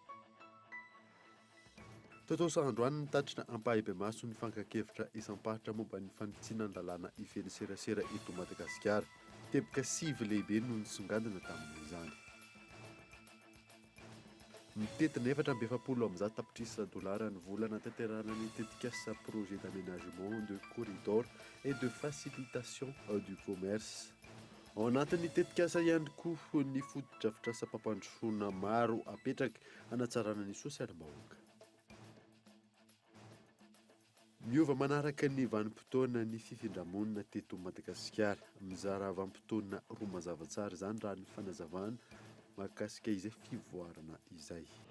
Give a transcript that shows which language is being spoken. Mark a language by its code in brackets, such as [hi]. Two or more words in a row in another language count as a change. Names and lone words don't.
[mg] Totosa androany nitatrina ampahibe-maso ny fankakevitra isam-paritra momba ny fanitsinan lalàna ifeny serasera eto Madagasikara. Teboka 5 lehibe no nisongadina tamin'izany. Mitetina 470 tapitrisa dolara ny volana tanterahana ny tetikasa [fr] projet d'aménagement de corridor et de facilitation du commerce. [mg] Ao anatin'ny tetikasa ihany koa ny fotodrafitrasa mpampandrosoana maro apetraka hanatsarana ny sosialim-bahoaka. Miova manaraka ny vanim-potoana ny fifindramonina teto Madagasikara. Mizara vanim-potoana roa mazavatsara izany raha ny fanazavana mahakasika izay fivoarana izay.